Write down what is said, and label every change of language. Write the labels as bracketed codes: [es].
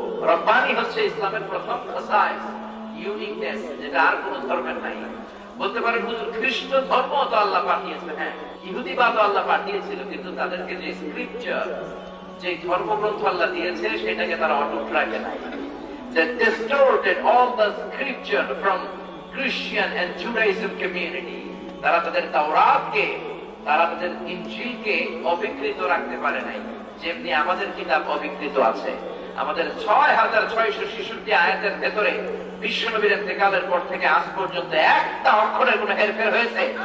[bn] রব্বানি হচ্ছে ইসলামের প্রথম খাসায়েস, ইউনিকনেস, যেটা আর কোন ধর্মের নাই। বলতে পারেন হুজুর খ্রিস্ট ধর্ম তো আল্লাহ পাঠিয়েছে, হ্যাঁ, ইহুদিবাদ আল্লাহ পাঠিয়েছিল, কিন্তু তাদেরকে যে স্ক্রিপচার, যে ধর্মগ্রন্থ আল্লাহ দিয়েছে সেটাকে তারা অটুট রাখে নাই। [en] They distorted all the scripture from Christian and Judaism community. [bn] তারা তাদের তাওরাতকে, তারা তাদের ইনজিলকে অবিকৃত রাখতে পারে নাই, যেমনি আমাদের কিতাব অবিকৃত আছে। আমাদের 6666 আয়াতের ভেতরে বিশ্বনবীর ইন্তেকালের পর থেকে আজ পর্যন্ত একটা অক্ষরের কোনো হেরফের হয়েছে?